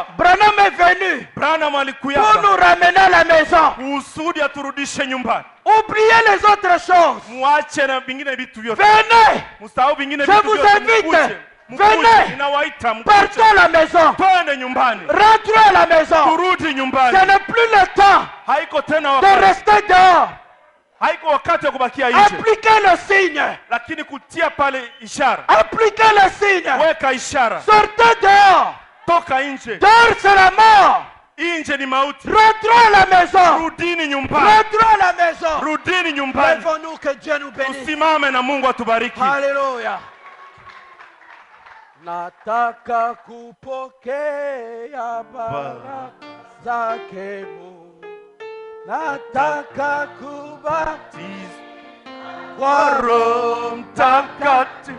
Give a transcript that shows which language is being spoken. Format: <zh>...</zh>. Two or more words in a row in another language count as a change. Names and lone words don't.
<fr>Branham est venu Branham pour</fr> <sw>alikuya</sw> <fr>nous ramener à la maison.</fr> <sw>kusudi aturudishe nyumbani?</sw> <fr>Oubliez les autres choses.</fr> <sw>Muache na vingine vitu vyote.</sw> <fr>Venez,</fr> <sw>Msahau vingine</sw> <fr>je</fr> <sw>vitu</sw> <fr>vous</fr> <sw>vyote.</sw> <fr>invite.</fr> <sw>Mkuje.</sw> <fr>Venez.</fr> <sw>Ninawaita</sw> <fr>partons à la maison.</fr> <sw>twende nyumbani.</sw> <fr>Rentrez à la maison.</fr> <sw>Turudi nyumbani.</sw> <fr>Ce n'est plus le temps</fr> <sw>Haiko tena</sw> <fr>de</fr> <sw>wakati.</sw> <fr>rester dehors.</fr> <sw>Haiko wakati wa kubakia nje.</sw> <fr>Appliquez le signe.</fr> <sw>Lakini kutia pale ishara.</sw> <fr>Appliquez le signe.</fr> <sw>Weka ishara.</sw> <fr>Sortez dehors.</fr> <sw>Toka nje.</sw> <fr>Dehors c'est la mort.</fr> <sw>Nje ni mauti.</sw> <fr>Rentrons à la maison.</fr> <sw>Rudini nyumbani.</sw> <fr>Rentrons à la maison.</fr> <sw>Rudini nyumbani.</sw> <fr>Lèvons-nous, que Dieu nous bénisse.</fr> <sw>Tusimame na Mungu atubariki. Haleluya. Nataka kupokea baraka zake Mungu. Nataka kubatizwa kwa Roho Mtakatifu.</sw>